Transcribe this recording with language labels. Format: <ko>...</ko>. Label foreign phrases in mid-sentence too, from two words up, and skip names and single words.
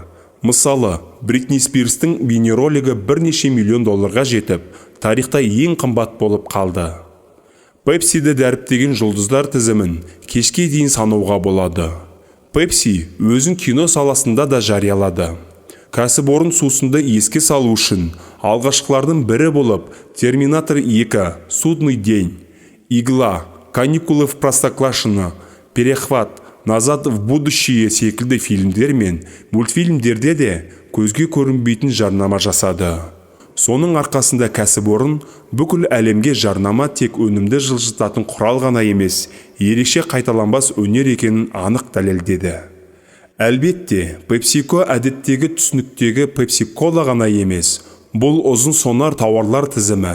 <kk>Мысалы, Бритни Спирстің бейнеролигі бірнеше миллион долларға жетіп, тарихта ең қымбат болып қалды. Pepsi'ді дәріптеген жұлдыздар тізімін кешке дейін санауға болады. Pepsi өзін кино саласында да жариялады. Кәсіпорын сусынды еске салу үшін алғашқылардың бірі болып Терминатор 2, Судный день, Игла, Каникулы в Простоквашино, Перехват, Назад в будущее секілді фильмдер мен мультфильмдерде де көзге көрінбейтін жарнама жасады. Соның арқасында кәсіпорын бүкіл әлемге жарнама тек өнімді жылжытатын құрал ғана емес, ерекше қайталанбас өнер екенін анық дәлелдеді. Әлбетте, PepsiCo әдеттегі түсініктегі Pepsi-Cola ғана емес, бұл ұзын сонар тауарлар тізімі.</kk>